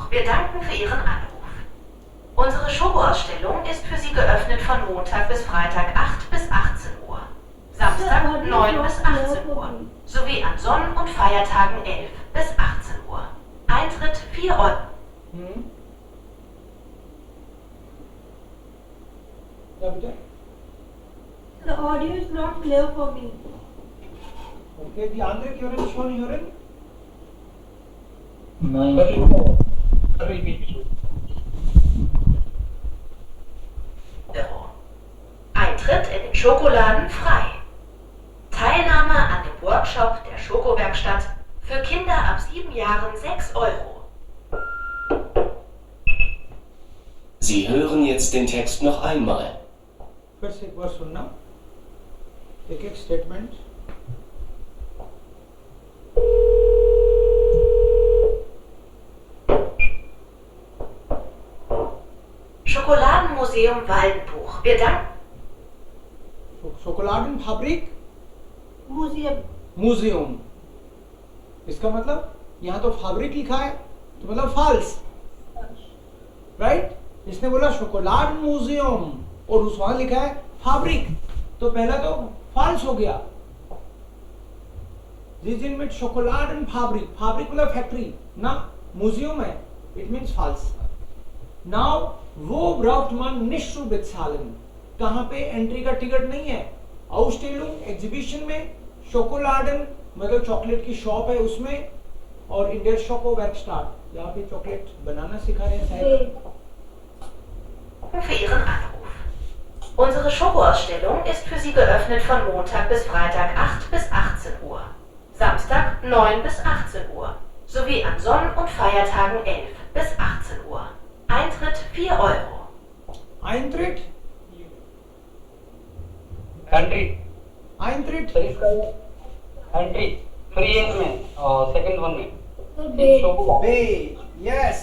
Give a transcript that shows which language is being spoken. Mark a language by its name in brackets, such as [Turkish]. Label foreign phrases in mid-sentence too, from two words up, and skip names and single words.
[German] Wir danken für Ihren Anruf. Unsere Schokoausstellung ist für Sie geöffnet von Montag bis Freitag 8 bis 18 Uhr, Samstag 9 bis 18 Uhr, sowie an Sonn- und Feiertagen 11 bis 18 Uhr. Eintritt 4 Euro. [Hindi] क्या बेटा? [English] The audio is not clear for me. [German] Okay, die andere Hören schon hören? Nein. Euro. Eintritt in den Schokoladen frei. Teilnahme an dem Workshop der Schokowerkstatt für Kinder ab 7 Jahren 6 Euro. Sie hören jetzt den Text noch einmal. [Hindi] फिर से एक बार सुनना, एक एक स्टेटमेंट. [German] Schokoladenmuseum Waldenbuch. Wir danken. शोकोलाडनफैब्रिक Museum. [Hindi] म्यूजियम. इसका मतलब यहाँ तो फैब्रिक लिखा है तो मतलब [English] false, right? [Hindi] इसने बोला [German] Schokolade Museum [Hindi] और उस वहां लिखा है फैब्रिक, तो पहला तो फॉल्स हो गया. जिन में [German] Schokoladen Fabrik, [Hindi] फैब्रिक मतलब फैक्ट्री ना, म्यूजियम है, [English] it means false. [Hindi] नाउ [German] Wo braucht man nicht zu bezahlen, [Hindi] कहां पे एंट्री का टिकट नहीं है? आउटस्टेलुंग एग्जीबिशन में, शोकोलाडन मतलब चॉकलेट की शॉप है उसमें, और [German] in der Schokowerkstatt [Hindi] जहाँ पे चॉकलेट बनाना सिखा रहे हैं शायद. [German] Für Ihren Anruf. Unsere Schokoausstellung ist für Sie geöffnet von Montag bis Freitag 8 bis 18 Uhr, Samstag 9 bis 18 Uhr, sowie an Sonn- und Feiertagen 11 bis 18 Uhr. Eintritt 4 Euro. Eintritt? [English] Entry. [German] Eintritt? [Hindi] सर इसका एंट्री फ्री है इसमें, [English] second one [Hindi] में [English] Sir, bay. [German] शोको [English] Bay. Yes.